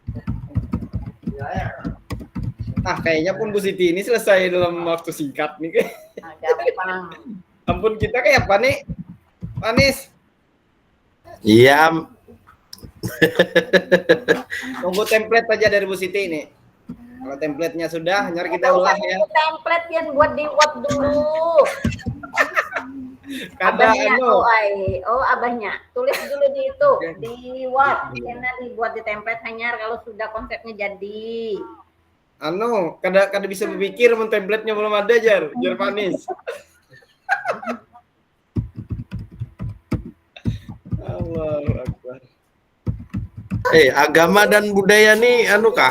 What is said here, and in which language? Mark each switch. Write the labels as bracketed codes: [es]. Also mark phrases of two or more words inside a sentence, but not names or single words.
[id] Kayaknya pun Bu Siti ini selesai dalam waktu singkat nih. Nah, gampang. Ampun, kita kayak apa nih? Panis. Iya, Tunggu template aja dari Bu Siti ini. Kalau template-nya sudah, hanya kita ulas ya. Template yang buat di Word dulu. [bjn] Kada [id] Abahnya anu. abahnya. Tulis dulu di itu di Word. Karena dibuat di template hanya kalau sudah konsepnya jadi. [bjn] Kada bisa berpikir mun template-nya belum ada jar Panis. [ar] الله أكبر. [id] agama dan budaya nih kah?